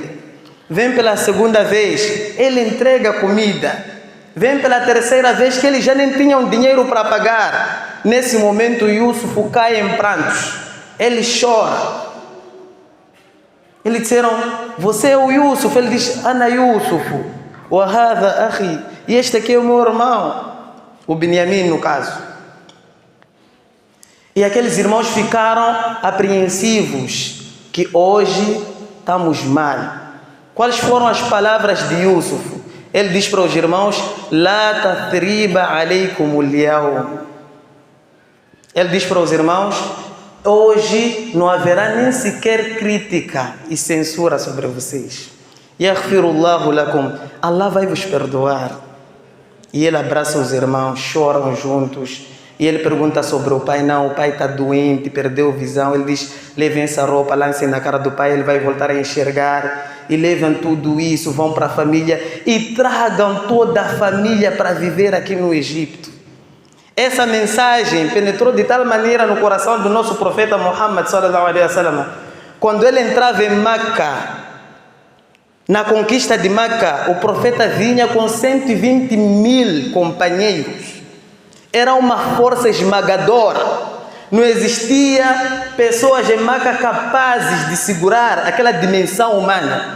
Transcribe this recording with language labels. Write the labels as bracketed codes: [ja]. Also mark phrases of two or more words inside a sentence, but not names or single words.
[pt] Vem pela segunda vez, ele entrega comida. Vem pela terceira vez que eles já nem tinham dinheiro para pagar. Nesse momento, Yusuf cai em prantos. Ele chora. Eles disseram: você é o Yusuf? Ele diz: [ar] أنا يوسف، وهذا أخي. [pt] E este aqui é o meu irmão, o Benjamim no caso. E aqueles irmãos ficaram apreensivos, que hoje estamos mal. Quais foram as palavras de Yusuf? Ele diz para os irmãos: [ar] لا تثريب عليكم اليوم. [pt] Ele diz para os irmãos: hoje não haverá nem sequer crítica e censura sobre vocês. [ar] يغفر الله لكم. [pt] Allah vai vos perdoar. E ele abraça os irmãos, choram juntos. E ele pergunta sobre o pai. Não, o pai está doente, perdeu visão. Ele diz: levem essa roupa, lancem na cara do pai, ele vai voltar a enxergar. E levam tudo isso, vão para a família e tragam toda a família para viver aqui no Egito. Essa mensagem penetrou de tal maneira no coração do nosso profeta Muhammad [ar] صلى الله عليه وسلم. [pt] Quando ele entrava em Meca, na conquista de Meca, o profeta vinha com 120 mil companheiros. Era uma força esmagadora. Não existia pessoas em Meca capazes de segurar aquela dimensão humana.